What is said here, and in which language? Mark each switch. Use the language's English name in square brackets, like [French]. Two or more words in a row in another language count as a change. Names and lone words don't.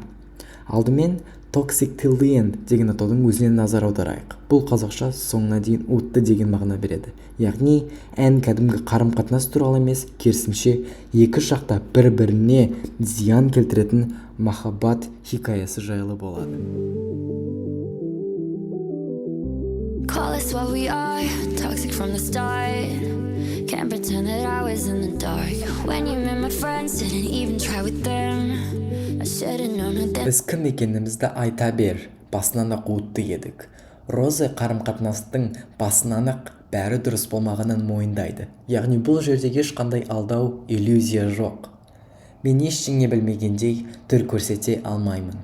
[Kazakh] Алдымен Toxic Till the End деген атаудың өзіне назар аударайық. Бұл қазақша соңына дейін өтті деген мағына береді. Яғни ән кәдімгі қарым-қатынас туралы емес, керісінше екі жақта бір-біріне зиян келтіретін махаббат хикаясы жайлы болады. [English] Call us what we are, toxic from the start. Can't pretend that I was in the dark. When you met my friends, didn't even try with them. I should've known that. [Kazakh] Біз кім екенімізді айта бер, басынан-ақ өтті едік. Роза қарым-қатынастың басынан-ақ бәрі дұрыс болмағанын мойындайды. Яғни бұл жерде ешқандай алдау, иллюзия жоқ. Мен ештеңе білмегендей түр көрсете алмаймын.